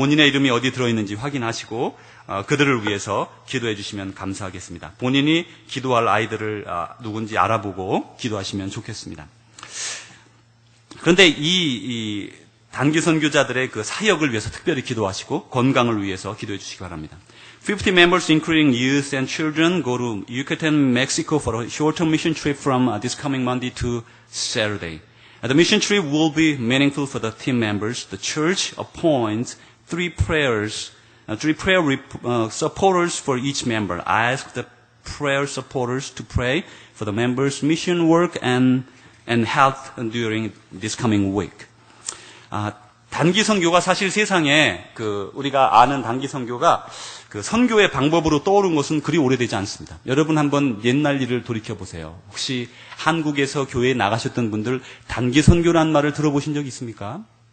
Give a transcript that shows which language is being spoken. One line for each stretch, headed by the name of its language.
Korean: 본인의 이름이 어디 들어있는지 확인하시고 그들을 위해서 기도해 주시면 감사하겠습니다. 본인이 기도할 아이들을 누군지 알아보고 기도하시면 좋겠습니다. 그런데 이 단기 선교자들의 그 사역을 위해서 특별히 기도하시고 건강을 위해서 기도해 주시기 바랍니다.
English: 50 members, including youth and children, go to Yucatan, Mexico for a short-term mission trip from this coming Monday to Saturday. The mission trip will be meaningful for the team members. The church appoints three prayer supporters for each member. I ask the prayer supporters to pray for the members' mission work and health during this coming week.
Korean: 단기 선교가 사실 세상에 우리가 아는 단기 선교가 선교의 방법으로 떠오른 것은 그리 오래되지 않습니다. 여러분 한번 옛날 일을 돌이켜 보세요. 혹시 한국에서 교회에 나가셨던 분들 단기 선교란 말을 들어보신 적 있습니까?